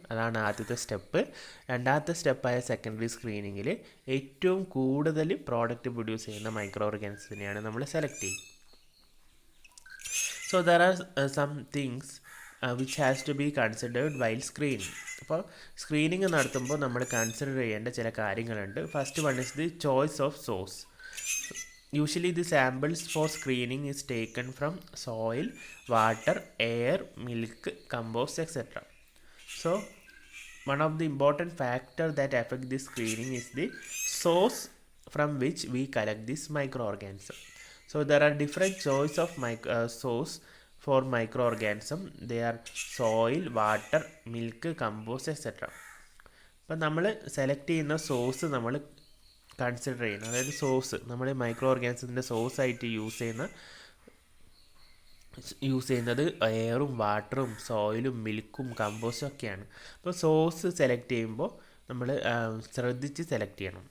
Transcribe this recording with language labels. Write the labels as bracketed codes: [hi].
[ml] അതാണ് ആദ്യത്തെ സ്റ്റെപ്പ്. രണ്ടാമത്തെ സ്റ്റെപ്പായ സെക്കൻഡറി സ്ക്രീനിങ്ങിൽ ഏറ്റവും കൂടുതൽ പ്രോഡക്റ്റ് പ്രൊഡ്യൂസ് ചെയ്യുന്ന മൈക്രോ ഓർഗാനിസത്തിനെയാണ് നമ്മൾ സെലക്ട് ചെയ്യുക. [en] So there are some things which has to be considered while screening. [ml] അപ്പോൾ സ്ക്രീനിങ് നടത്തുമ്പോൾ നമ്മൾ കൺസിഡർ ചെയ്യേണ്ട ചില കാര്യങ്ങളുണ്ട്. [en] First one is the choice of source. Usually the samples for screening is taken from soil, water, air, milk, compost, etc. So one of the important factors that affect this screening is the source from which we collect this microorganism. So there are different choice of source for microorganism. They are soil, water, milk, compost, etc. [ml] അപ്പം നമ്മൾ select ചെയ്യുന്ന source നമ്മൾ consider ചെയ്യുന്നത്, അതായത് source നമ്മൾ micro ഓർഗാനിസത്തിൻ്റെ സോഴ്സായിട്ട് use ചെയ്യുന്നത് എയറും വാട്ടറും സോയിലും മിൽക്കും കമ്പോസ്റ്റും ഒക്കെയാണ്. അപ്പോൾ സോഴ്സ് സെലക്ട് ചെയ്യുമ്പോൾ നമ്മൾ ശ്രദ്ധിച്ച് സെലക്ട് ചെയ്യണം.